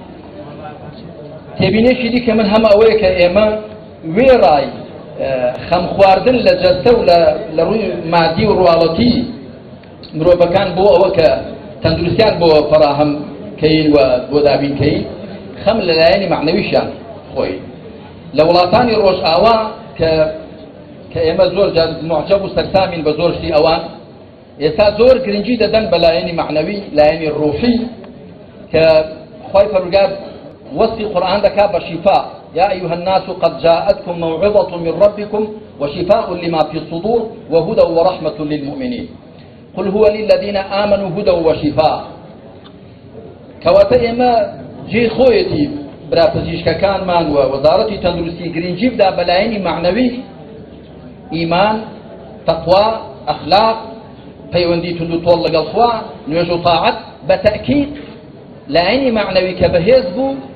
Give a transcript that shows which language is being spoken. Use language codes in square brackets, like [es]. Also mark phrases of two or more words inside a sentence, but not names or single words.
[ckb] تێبینێکی دیکە من هەمە ئەوەیە کە ئێمە وێڕای خەم خواردن لە جەستە و لە ڕووی مادی و ڕواڵەتی مرۆڤەکان بۆ ئەوە کە تەندروستیان بۆ فەراهەم کەین و بۆ دابینکەین خەم لەلایەنی معنەویشیان خۆی لە وڵاتانی ڕۆژئاوا کە ئێمە زۆر معجەب و سەرسامین بە زۆر شتی ئەوان ئێستا زۆر گرنگی دەدەن بە لایەنی معنەوی لایەنی ڕوحی کە خوای پەروەردگار وصفی قورئان دەکات بە شیفاء [ar] يا أيها الناس قد جاءتكم موعظة من ربكم وشفاء لما في الصدور وهدى ورحمة للمؤمنين قل هو للذين آمنوا هدى وشفاء [ckb] كواتا إما جي خويتي برا پزیشکەکان مان و وەزارەتی تەندروستی گرنگی بدا بەلایەنی معنەوی ئیمان تەقوا ئەخلاق پەیوەندی تونند و تۆڵ لەگەڵ خوا نوێژ و تاعەت بە تەئکید لایەنی معنەوی کە بەهێز بوو